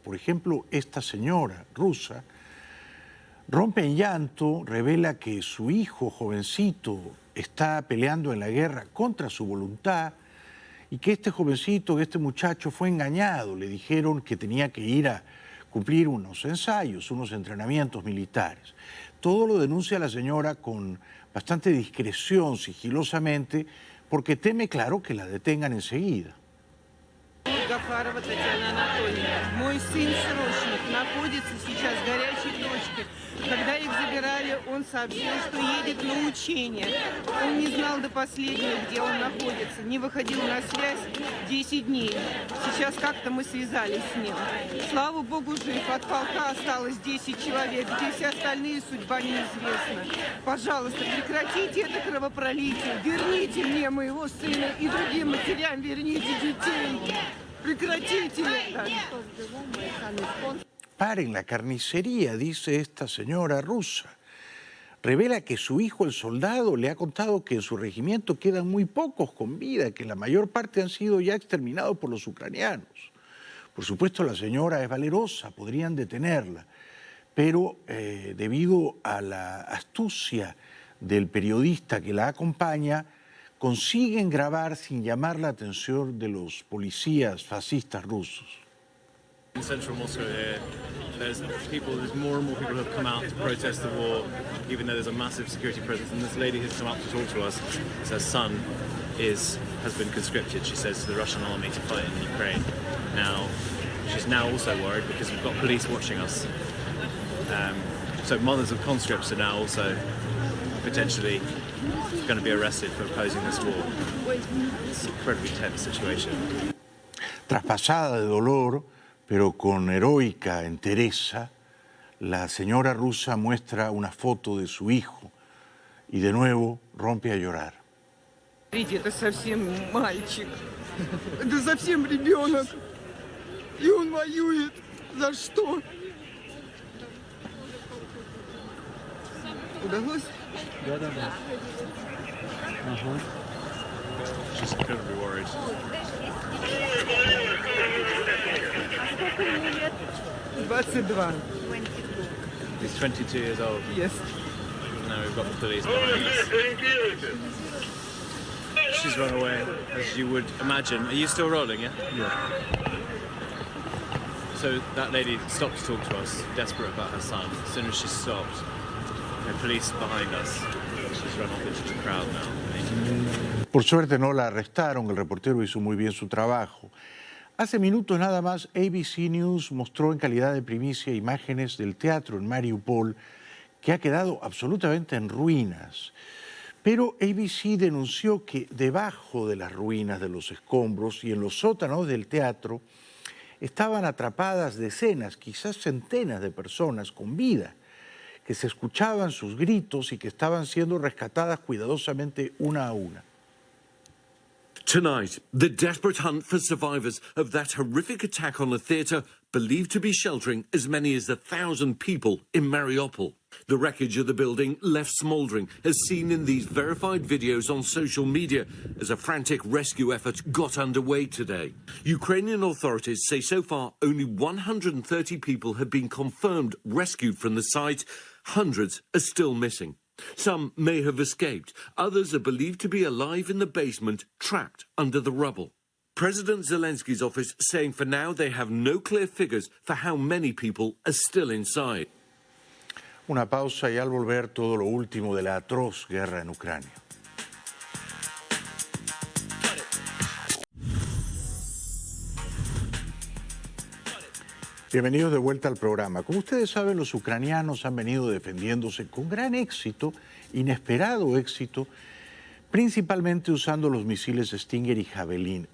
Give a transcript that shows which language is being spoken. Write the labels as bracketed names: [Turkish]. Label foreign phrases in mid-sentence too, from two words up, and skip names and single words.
[Spanish] Por ejemplo, esta señora rusa rompe en llanto, revela que su hijo jovencito está peleando en la guerra contra su voluntad y que este jovencito, que este muchacho fue engañado. Le dijeron que tenía que ir a cumplir unos ensayos, unos entrenamientos militares. Todo lo denuncia la señora con bastante discreción, sigilosamente, porque teme, claro, que la detengan enseguida. [Russian] Гафарова Татьяна Анатольевна. Мой сын срочник находится сейчас в горячей точке. Когда их забирали, он сообщил, что едет на учение. Он не знал до последнего, где он находится. Не выходил на связь 10 дней. Сейчас как-то мы связались с ним. Слава богу, жив. От полка осталось 10 человек. Где все остальные, судьба неизвестна. Пожалуйста, прекратите это кровопролитие. Верните мне моего сына и другим матерям верните детей. Прекратите это. [Spanish] Paren la carnicería, dice esta señora rusa. Revela que su hijo, el soldado, le ha contado que en su regimiento quedan muy pocos con vida, que la mayor parte han sido ya exterminados por los ucranianos. Por supuesto, la señora es valerosa, podrían detenerla, pero debido a la astucia del periodista que la acompaña, consiguen grabar sin llamar la atención de los policías fascistas rusos. [English] In central Moscow here, there's more and more people who have come out to protest the war, even though there's a massive security presence. And this lady has come up to talk to us. Her son has been conscripted, she says, to the Russian army to fight in Ukraine. Now, she's now also worried because we've got police watching us. So mothers of conscripts are now also potentially going to be arrested for opposing this war. It's an incredibly tense situation. [Spanish] Traspasada de dolor, pero con heroica entereza, la señora rusa muestra una foto de su hijo y de nuevo rompe a llorar. [Russian] Смотрите, это совсем мальчик. Это совсем ребенок. И он воюет. За что? Удалось? Да. [English] She's incredibly worried. 22. He's 22 years old. Yes. Now we've got the police behind us. She's run away, as you would imagine. Are you still rolling, yeah? Yeah. So that lady stopped to talk to us, desperate about her son. As soon as she stopped, the police behind us. She's run off into the crowd now. [Spanish] Por suerte no la arrestaron, el reportero hizo muy bien su trabajo. Hace minutos nada más, ABC News mostró en calidad de primicia imágenes del teatro en Mariupol que ha quedado absolutamente en ruinas. Pero ABC denunció que debajo de las ruinas de los escombros y en los sótanos del teatro estaban atrapadas decenas, quizás centenas de personas con vida, que se escuchaban sus gritos y que estaban siendo rescatadas cuidadosamente una a una. [English] Tonight, the desperate hunt for survivors of that horrific attack on a theatre believed to be sheltering as many as 1,000 people in Mariupol. The wreckage of the building left smouldering, as seen in these verified videos on social media, as a frantic rescue effort got underway today. Ukrainian authorities say so far only 130 people have been confirmed rescued from the site. Hundreds are still missing. Some may have escaped. Others are believed to be alive in the basement, trapped under the rubble. President Zelensky's office saying for now they have no clear figures for how many people are still inside. [Spanish] Una pausa y al volver todo lo último de la atroz guerra en Ucrania. Bienvenidos de vuelta al programa. Como ustedes saben, los ucranianos han venido defendiéndose con gran éxito, inesperado éxito, principalmente usando los misiles Stinger y Javelin.